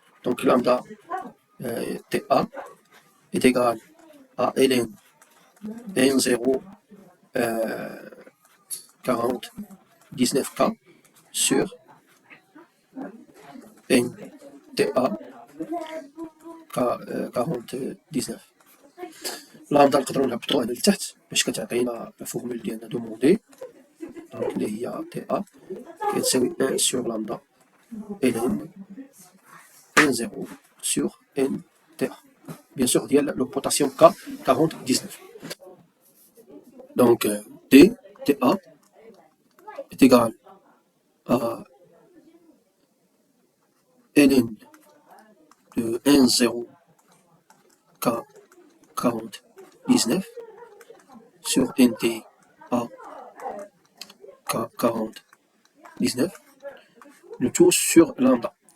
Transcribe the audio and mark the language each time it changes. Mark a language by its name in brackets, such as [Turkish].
[French] Donc lambda TA est égal à ln n0 40 19K sur nTA 40 19. [Arabic] لامدا نقدروا نهبطوها هنا لتحت باش كتعطينا لا فورمول ديالنا دوموندي، دونك اللي هي تي ا كتساوي 1 سور لامدا ln n0 sur nTA. [French] Bien sûr, ديال لو بوتاسيوم K 40 19. Donc T TA est égal à ln de n0 K 40 19 sur nTA K 40 19, le tout sur lambda.